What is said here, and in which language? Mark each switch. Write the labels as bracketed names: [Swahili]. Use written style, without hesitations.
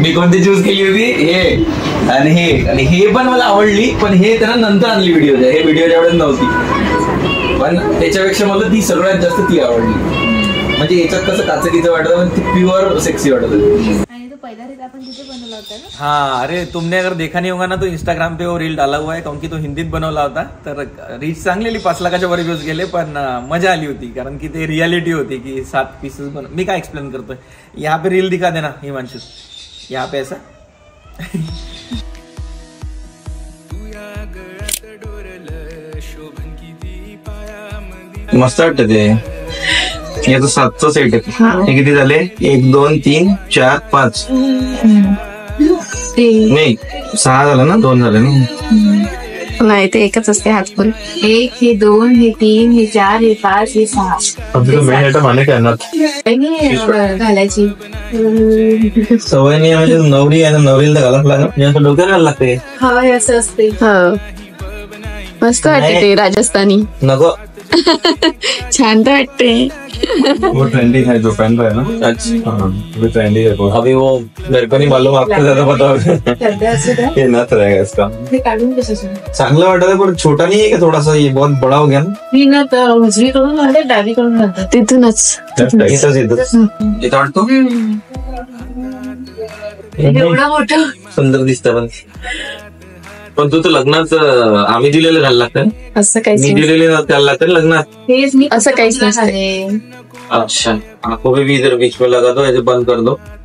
[Marathi] मी कोणती चूज केली होती? हे आणि हे पण मला आवडली, पण हे त्यांना नंतर आणली व्हिडिओ, हे व्हिडिओच्या एवढ्यात नव्हती. पण त्याच्यापेक्षा मला ती सगळ्यात जास्त ती आवडली. म्हणजे याच्यात कसं काचकीचं वाटत, पण ती प्युअर सेक्सी वाटत होती. पहला रील अपन जिथे बनवला होता ना? [Hindi] हाँ, अरे तुमने अगर देखा नहीं होगा ना तो इंस्टाग्राम पे वो रील डाला हुआ है, क्योंकि [Marathi] तो हिंदीत बनवला होता. तर रीच चांगली 5 लाखाच्या वर व्ह्यूज गेले, पण मजा आली होती कारण की ते रियालिटी होती की 7 पीसेस बन. मी काय एक्सप्लेन करतोय, [Hindi] यहाँ पे रील दिखा देना हिमांशु, यहाँ पे ऐसा. [Marathi] मस्त वाटत ते. याचं 7चं सेट आहे. हे किती झाले? 1 2 3 4 5 नाही 6 झालं ना, 2 झाले ना. नाही, ते एकच असते हातफुल. 1 हे 2 हे 3 हे 4 हे 5 हे 6 माने काय ना घालायची सवय नाही. म्हणजे नवरी आहे ना, नवरीला घालायला लागत, असं डोक्याला लागते. हा, असं असते. मस्त वाटते ते राजस्थानी. नको, छान तर वाटते. [Hindi] वो ट्रेंडिंग है जो पहन रहा है ना. अच्छा, वो ट्रेंडिंग है. अभी वो मेरे को नहीं मालूम, आपको ज्यादा पता होगा. ये नथ रहेगा इसका. [Marathi] चांगला वाटत [Hindi] है, पण छोटा नहीं है क्या? थोड़ा सा ये बहुत बड़ा हो गया ना. [Marathi] तिथूनच इथं वाटतो एवढा मोठा सुंदर दिसतं. पण तू तर लग्नात आम्ही दिलेलं घाल लागतं. असं काही मी दिलेले घाल लागतं लग्नात. असं काहीच नसतं. [Hindi] अच्छा, आंखों पे भी इधर बीच में लगा दो, ऐसे बंद कर दो.